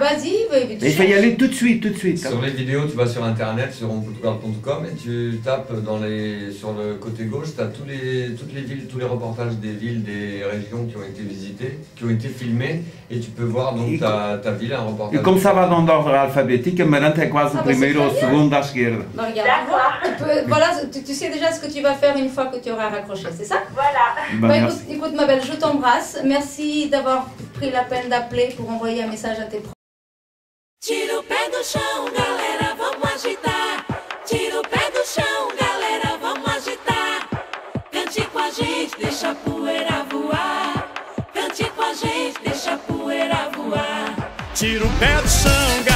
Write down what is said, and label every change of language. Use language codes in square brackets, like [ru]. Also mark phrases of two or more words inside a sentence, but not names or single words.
[fr] Vas-y, il faut y aller tout de suite. Sur les vidéos, tu vas sur internet, sur onportugal.com et tu tapes sur le côté gauche, tu as toutes les villes, tous les reportages des villes, des régions qui ont été visitées, qui ont été filmées, et tu peux voir donc ta ville, un reportage. [pt] E como [fr] ça va dans l'ordre alphabétique, Amarante est quasi [pt] o primeiro ou o segundo à esquerda. [fr] Voilà, tu sais déjà ce que tu vas faire une fois que tu auras raccroché, c'est ça? Voilà. Écoute ma belle, je t'embrasse. Merci d'avoir pris la peine d'appeler pour envoyer un message à tes proches. [pt] Tira o pé do chão, galera, vamos agitar. Tira o pé do chão, galera, vamos agitar. Cante com a gente, deixa a poeira voar. Cante com a gente, deixa a poeira voar. Tira o pé do chão.